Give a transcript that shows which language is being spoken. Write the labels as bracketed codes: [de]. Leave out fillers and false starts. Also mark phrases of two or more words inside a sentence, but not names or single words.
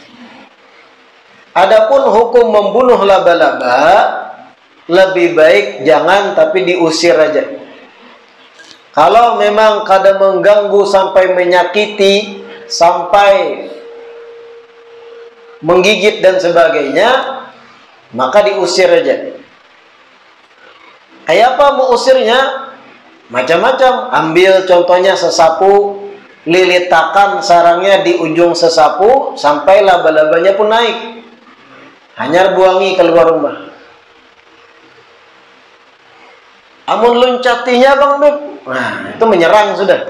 [id] Adapun hukum membunuh laba-laba, lebih baik jangan, tapi diusir aja. [bjn] Kalau memang kada mengganggu sampai menyakiti, sampai menggigit dan sebagainya, maka diusir aja. Kayak apa mau usirnya? Macam-macam. Ambil contohnya sesapu, lilitakan sarangnya di ujung sesapu sampai laba-labanya pun naik. Hanyar buangi keluar rumah. Amun luncatinya bang Beb, nah itu menyerang sudah.